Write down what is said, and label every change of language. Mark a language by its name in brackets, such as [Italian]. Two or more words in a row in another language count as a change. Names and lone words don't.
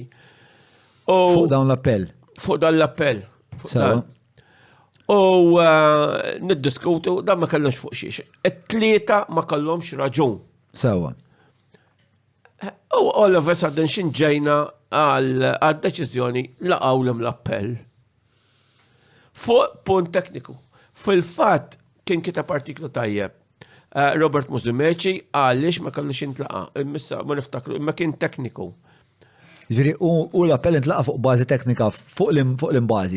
[Maltese] Fuq dawn l-appell? Fuq dan l-appell. U niddiskutu, dan ma kellhomx fuq xiex. It-tlieta ma kellhomx raġun. Sewwa. U [English] all of a sudden [Maltese] xinġejna għal-deċiżjoni laqgħu l-appell. Fuq punt tekniku. Fil-fatt kien kitab artiklu tajjeb. Robert Musumeci għaliex ma kellux intlaqa. Imma ma niftakru, imma kien tekniku. Ġifieri u l-appell intlaqa fuq bażi teknika fuq l-imbażi.